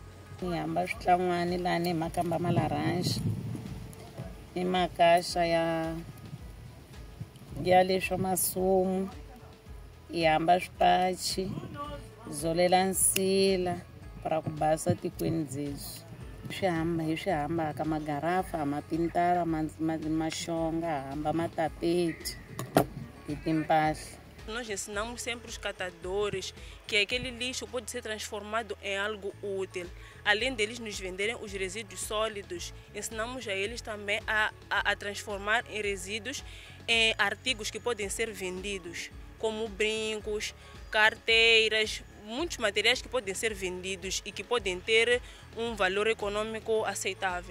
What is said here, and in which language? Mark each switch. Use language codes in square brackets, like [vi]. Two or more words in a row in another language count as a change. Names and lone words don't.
[ts] Hi hamba switlangwani lani hi makamba malaranji hi makaxa ya leswo masumu hi hamba swipachi zolela nsila para ku basa tikweni dzeswi hi swi hamba ka magarafa, mapintara, maxonga, hamba matapete e timpahla. [pt] Nós ensinamos sempre os catadores que aquele lixo pode ser transformado em algo útil. Além deles nos venderem os resíduos sólidos, ensinamos a eles também a transformar em resíduos em artigos que podem ser vendidos, como brincos, carteiras, muitos materiais que podem ser vendidos e que podem ter um valor econômico aceitável.